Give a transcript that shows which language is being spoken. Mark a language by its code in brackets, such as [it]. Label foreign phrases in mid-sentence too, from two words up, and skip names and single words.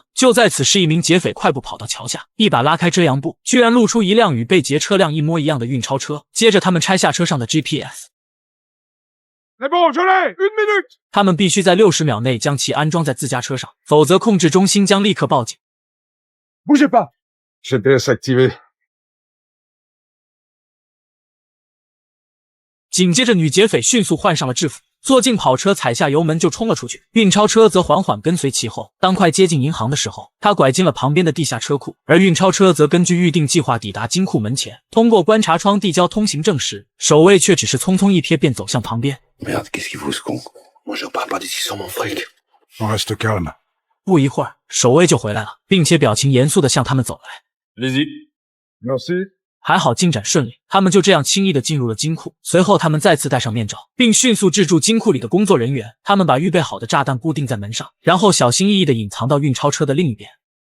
[zh] 就在此时，一名劫匪快步跑到桥下，一把拉开遮阳布，居然露出一辆与被劫车辆一模一样的运钞车。接着，他们拆下车上的 GPS。他们必须在60秒内将其安装在自家车上，否则控制中心将立刻报警。 [fr] Bougez pas. GPS activé. [zh] 紧接着，女劫匪迅速换上了制服，坐进跑车，踩下油门就冲了出去。运钞车则缓缓跟随其后。当快接近银行的时候，他拐进了旁边的地下车库，而运钞车则根据预定计划抵达金库门前。通过观察窗递交通行证时，守卫却只是匆匆一瞥便走向旁边。 [fr] Merde, qu'est-ce qu'il fout ce con? Moi je repars pas d'ici sans mon fric. On reste calme. [zh] 不一会儿，守卫就回来了，并且表情严肃地向他们走来。 [fr] Allez-y. Merci. [zh] 还好进展顺利，他们就这样轻易地进入了金库。随后，他们再次戴上面罩，并迅速制住金库里的工作人员。他们把预备好的炸弹固定在门上，然后小心翼翼地隐藏到运钞车的另一边。